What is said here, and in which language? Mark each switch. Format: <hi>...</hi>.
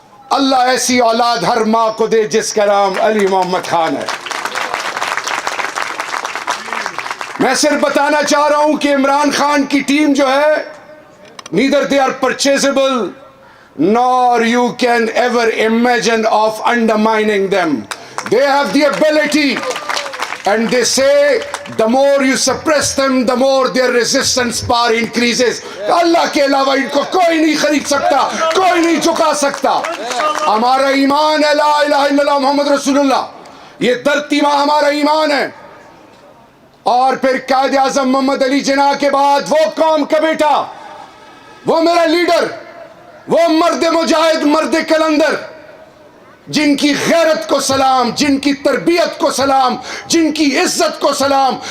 <ur>اللہ ایسی اولاد ہر ماں کو دے جس کا نام علی محمد خان ہے. میں صرف بتانا چاہ رہا ہوں کہ عمران خان کی ٹیم جو ہے،</ur> <en>neither they are purchasable nor you can ever imagine of undermining them. They have the ability, and they say the more you suppress them, the more their resistance power increases.</en> <ur>اللہ کے علاوہ ان کو کوئی نہیں خرید سکتا، کوئی نہیں چکا سکتا. ہمارا ایمان ہے لا الہ الا اللہ محمد رسول اللہ، یہ دھرتی ماں ہمارا ایمان ہے. اور پھر قائد اعظم محمد علی جناح کے بعد وہ قوم کا بیٹا، وہ میرا لیڈر، وہ مرد مجاہد، مرد کلندر، جن کی غیرت کو سلام، جن کی تربیت کو سلام، جن کی عزت کو سلام.</ur>